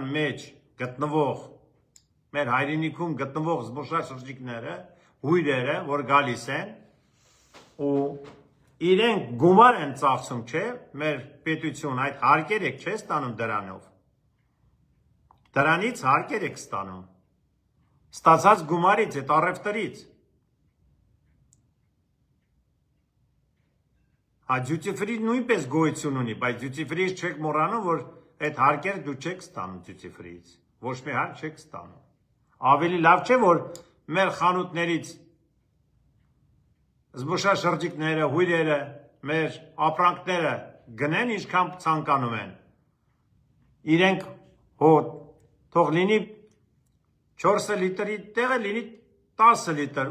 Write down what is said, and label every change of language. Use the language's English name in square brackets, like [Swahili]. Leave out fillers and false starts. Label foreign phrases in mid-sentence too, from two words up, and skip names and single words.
[Armenian] մեջ գտնվող, մեր հայրենիքում գտնվող զբոսաշրջիկները, հյուրերը, որ գալիս են ու իրենք գումար են ծախսում, չէ, մեր պետություն այդ հարկեր եք չէ ստանում դրանով, դրանից հարկեր եք ստանում, ստացած գումարից, այդ առևտրից, [English] duty free [Armenian] նույնպես գոյություն ունի, բայց [English] duty free- [Armenian] ից չեք մոռանում, որ այդ հարկերը դու չեք ստանում [English] duty free- [Armenian] ից, ոչ մի հարկ չեք ստանում։ Ավելի լավ չէ, որ մեր խանութներից զբոսաշրջիկները, հյուրերը, մեր ապրանքները գնեն ինչքան ցանկանում են։ Իրենք թող լինի 4 լիտրի տեղը լինի 10 լիտր,